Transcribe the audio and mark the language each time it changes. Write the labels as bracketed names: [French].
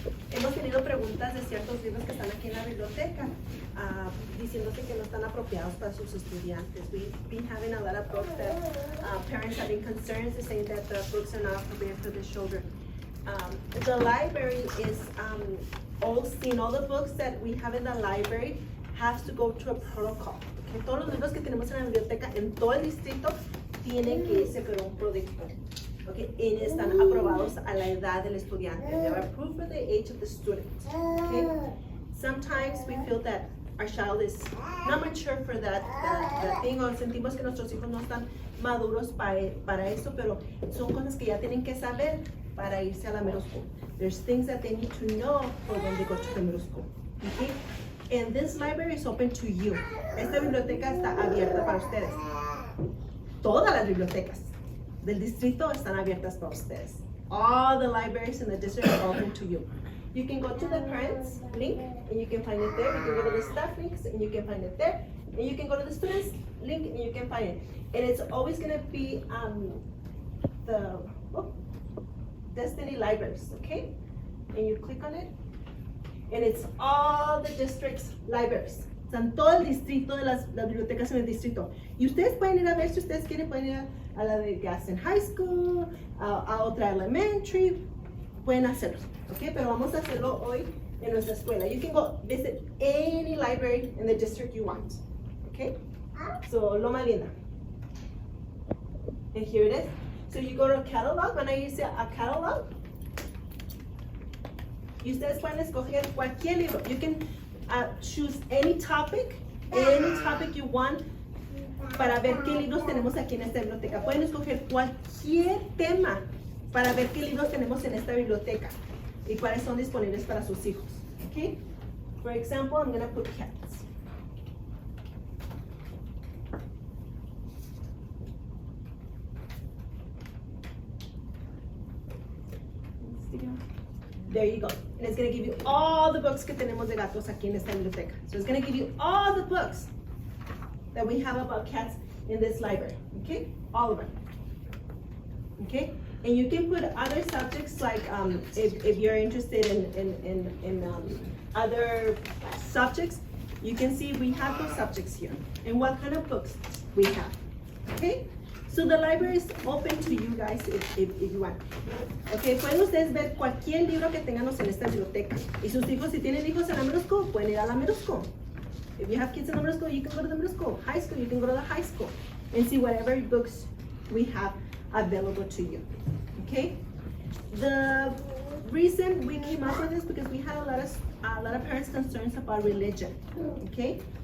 [Spanish] Hemos tenido preguntas de ciertos libros que están aquí en la biblioteca, diciéndose que no están apropiados para sus estudiantes. [English] We've been having a lot of books that parents have been concerned, saying that the books are not appropriate for the children. The library is all the books that we have in the library has to go to a protocol. Okay? [Spanish] Todos los libros que tenemos en la biblioteca en todo el distrito tienen que irse por un protocolo. Okay, y están aprobados a la edad del estudiante. [English] They're approved for the age of the student. Okay, sometimes we feel that our child is not mature for that thing, [Spanish] o sentimos que nuestros hijos no están maduros para eso, pero son cosas que ya tienen que saber para irse a la middle school. [English] There's things that they need to know for when they go to the middle school. Okay? And this library is open to you. [Spanish] Esta biblioteca está abierta para ustedes. Todas las bibliotecas del distrito están abiertas para ustedes. [English] All the libraries in the district are open to you. You can go to the parents link and you can find it there. You can go to the staff links and you can find it there. And you can go to the students link and you can find it. And it's always gonna be the Destiny Libraries, okay? And you click on it. And it's all the district's libraries. [Spanish] Están todo el distrito de las bibliotecas en el distrito. Y ustedes pueden ir a ver, si ustedes quieren, pueden ir a la de Gaston High School, a otra elementary, pueden hacerlo, ¿ok? Pero vamos a hacerlo hoy en nuestra escuela. [English] You can go visit any library in the district you want, ¿ok? So, Loma Linda. And here it is. So you go to catalog, [Spanish] van a irse a catalog. Y ustedes pueden escoger cualquier libro. [English] You can choose any topic you want, [Spanish] para ver qué libros tenemos aquí en esta biblioteca. Pueden escoger cualquier tema para ver qué libros tenemos en esta biblioteca y cuáles son disponibles para sus hijos. [English] Okay? For example, I'm going to put cats. There you go. And it's going to give you all the books [Spanish] que tenemos de gatos aquí en esta biblioteca. [English] So it's going to give you all the books that we have about cats in this library. Okay? All of them. Okay? And you can put other subjects like if you're interested in other subjects, you can see we have those subjects here and what kind of books we have. Okay? So the library is open to you guys if you want. [Spanish] Okay, pueden ustedes ver cualquier libro que tengamos en esta biblioteca. Y sus hijos, si tienen hijos en la middle school, pueden ir a la middle school. [English] If you have kids in the middle school, you can go to the middle school. High school, you can go to the high school and see whatever books we have available to you. Okay? The reason we came up with this because we had a lot of parents' concerns about religion. Okay?